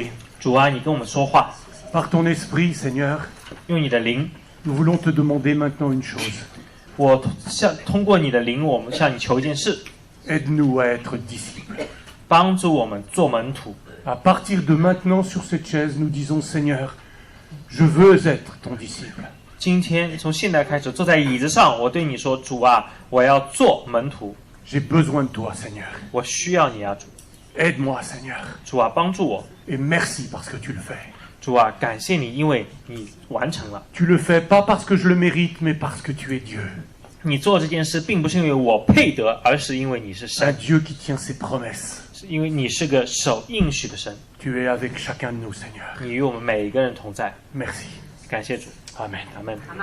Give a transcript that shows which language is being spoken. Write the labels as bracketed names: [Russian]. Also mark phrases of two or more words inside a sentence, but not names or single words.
[Chinese] 主啊，你跟我们说话， [French] Par ton esprit, Seigneur, [Chinese] 用你的灵。 [French] nous voulons te demander maintenant une chose. [Chinese] 我通过你的灵，我们向你求一件事， [French] Aide-nous à être disciples. [Chinese] 帮助我们做门徒。 [French] À partir de maintenant, sur cette chaise, nous disons, Seigneur, je veux être ton disciple. [Chinese] 今天从现在开始，坐在椅子上，我对你说，主啊，我要做门徒， [French] J'ai besoin de toi, Seigneur. [Chinese] 我需要你啊，主。 [French] Aide-moi, Seigneur. [Chinese] 主啊，帮助我。 [French] Et merci parce que tu le fais. [Chinese] 主啊，感谢你，因为你完成了。 [French] Tu le fais pas parce que je le mérite, mais parce que tu es Dieu. [Chinese] 你做这件事，并不是因为我配得，而是因为你是 [French] Un [Chinese] 神， [French] Dieu qui tient ses promesses. [Chinese] 是因为你是个守应许的神。 [French] Tu es avec chacun de nous, Seigneur. [Chinese] 你与我们每一个人同在， [French] Merci. [Chinese] 感谢主， [French] Amen. [Chinese] 阿门。